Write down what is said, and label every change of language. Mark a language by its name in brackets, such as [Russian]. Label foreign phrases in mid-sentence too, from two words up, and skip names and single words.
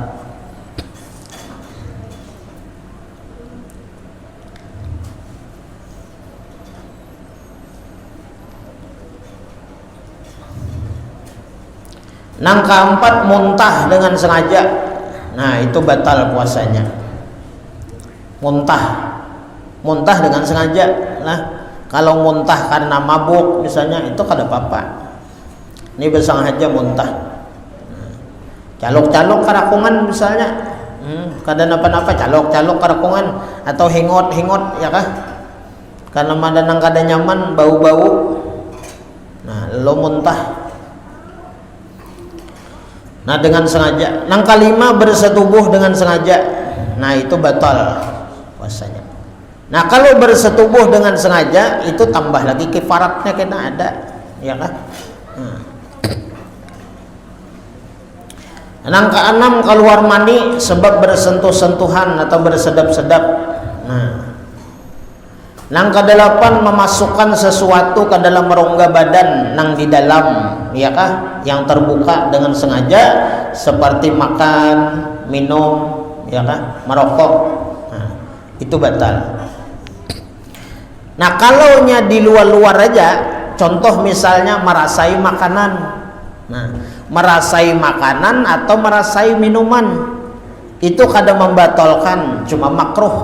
[Indonesian] Yang keempat muntah dengan sengaja. Nah, itu batal puasanya. Muntah dengan sengaja. Nah, kalau muntah karena mabuk misalnya itu [Banjar] kada apa-apa. [Indonesian] Ini bersengaja muntah. [Banjar] Calok-calok karakungan misalnya. Kada napa-napa calok-calok karakungan atau hingot-hingot ya kah? Karena madanang kada nyaman bau-bau. [Indonesian] Nah, lo muntah. Nah, dengan sengaja. Yang kelima bersetubuh dengan sengaja. Nah, itu batal puasanya. Nah, kalau bersetubuh dengan sengaja itu tambah lagi kifaratnya kena ada, ya kan? Yang keenam keluar mani sebab bersentuh-sentuhan atau bersedap-sedap. Nah, yang kedelapan memasukkan sesuatu ke dalam rongga badan yang di dalam, ya kah? Yang terbuka dengan sengaja seperti makan, minum, ya kah? Merokok. Nah, itu batal. Nah, kalaunya di luar-luar aja, contoh misalnya merasai makanan. Nah, merasai makanan atau merasai minuman itu kada membatalkan, cuma makruh.